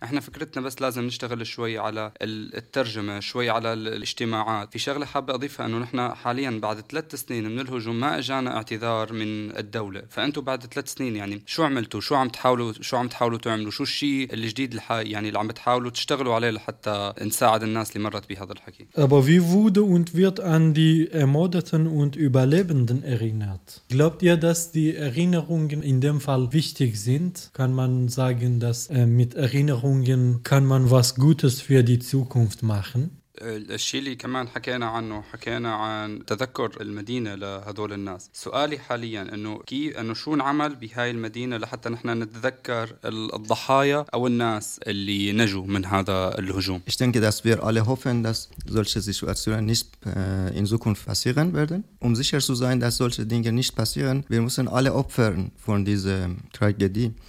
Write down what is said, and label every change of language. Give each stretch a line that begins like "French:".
Arabic: إحنا فكرتنا بس لازم نشتغل شوي على الترجمة، شوي على الاجتماعات. في شغلة حابة أضيفها، أنه نحن حاليا بعد 3 سنين من الهجوم ما أجانا اعتذار من الدولة. فأنتوا بعد 3 سنين يعني شو عملتوا؟ شو عم تحاولوا تعملوا؟ شو الشيء الجديد يعني اللي عم تحاولوا تشتغلوا عليه لحتى نساعد الناس اللي مرت بهذا الحكي؟
German: Aber wie wurde und wird an die Ermordeten und Überlebenden erinnert? Glaubt ihr, dass die Erinnerungen in dem Fall wichtig sind? Kann man sagen, dass mit Erinnerungen kann man was Gutes für die Zukunft machen?
Arabic: الشيء اللي كمان حكينا عنه، حكينا عن تذكر المدينة لهذول الناس. سؤالي حاليا انه شو نعمل بهاي المدينة لحتى نحن نتذكر الضحايا او الناس اللي نجوا من هذا الهجوم.
German: Ich denke, dass wir alle hoffen, dass solche Situationen nicht in Zukunft passieren werden. Um sicher zu sein, dass solche Dinge nicht passieren, wir müssen alle opfern von dieser Tragödie.